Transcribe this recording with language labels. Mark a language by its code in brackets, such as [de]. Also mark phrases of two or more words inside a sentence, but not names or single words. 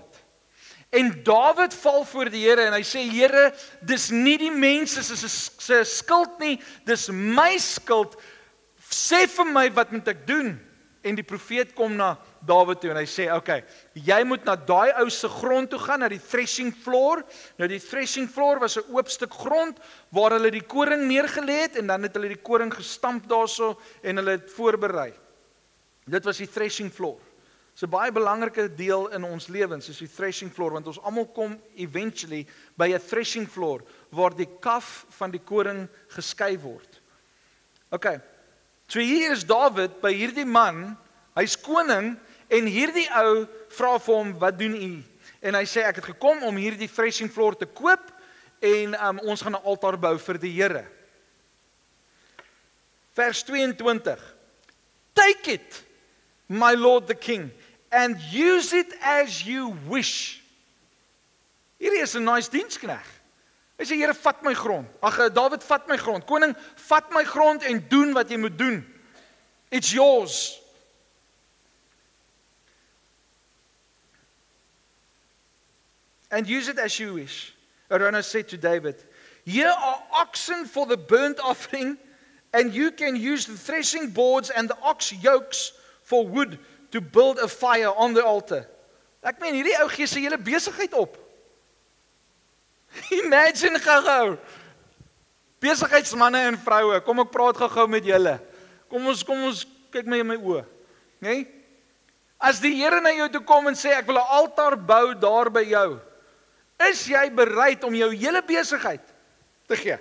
[af] En Dawid val voor die Here en hy sê, Here, dis nie die mense se skuld nie, dis my skuld. Sê vir my wat moet ek doen? En die profeet kom na Dawid toe en hy sê, okay, jy moet na daai ou se grond toe gaan, na die [en] threshing floor. [af] Nou die [en] threshing floor [af] was 'n oop stuk grond waar hulle die koring neergelê het en dan het hulle die koring gestamp daarso en hulle het voorberei. Dit was die [en] threshing floor. [af] Dis 'n baie belangrike deel in ons lewens, is die [en] threshing floor, [af] want ons almal kom eventually by 'n [en] threshing floor [af] waar die kaf van die koring geskei word. Okay. So hier is Dawid by hierdie man, hy's koning en hierdie ou vra vir hom, wat doen u? En hy sê ek het gekom om hierdie [en] threshing floor [af] te koop en ons gaan 'n altaar bou vir die Here. Vers 22. [en] Take it, my lord the king, and use it as you wish. [af] Hierdie is 'n nice dienskneg. Hy sê, Here, vat my grond. Dawid, vat my grond. Koning, vat my grond en doen wat jy moet doen. [en] It's yours. And use it as you wish. Araunah said to David, here are oxen for the burnt offering, and you can use the threshing boards and the ox yokes for wood to build a fire on the altar. [af] Ek meen, hierdie ou gee sy hele besigheid op. Imagine gou. Besigheidsmanne en vroue, kom ek praat gou met julle. Kom ons kyk my in my oë. Nee? As die Here na jou toe kom en sê ek wil 'n altaar bou daar by jou, is jy bereid om jou hele besigheid te gee?